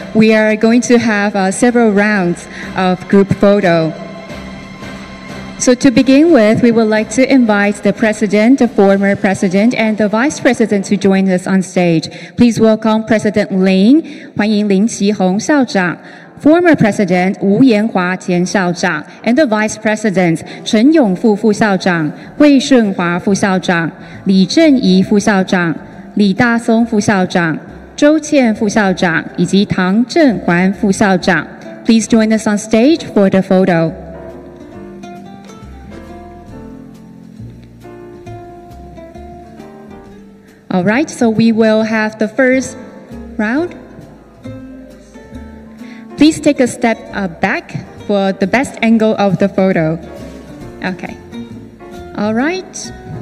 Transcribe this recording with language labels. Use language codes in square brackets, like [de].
[en] We are going to have several rounds of group photo. So to begin with, we would like to invite the president, the former president, and the vice president to join us on stage. Please welcome President Lin, [zh] 欢迎林奇宏校长。 [en] Former President 吴延华前校长 and the Vice President 陈永富副校长、魏顺华副校长、李正仪副校长、李大松副校长、周倩副校长以及唐正环副校长。 Please join us on stage for the photo. All right, so we will have the first round. Please take a step back for the best angle of the photo. Okay. All right.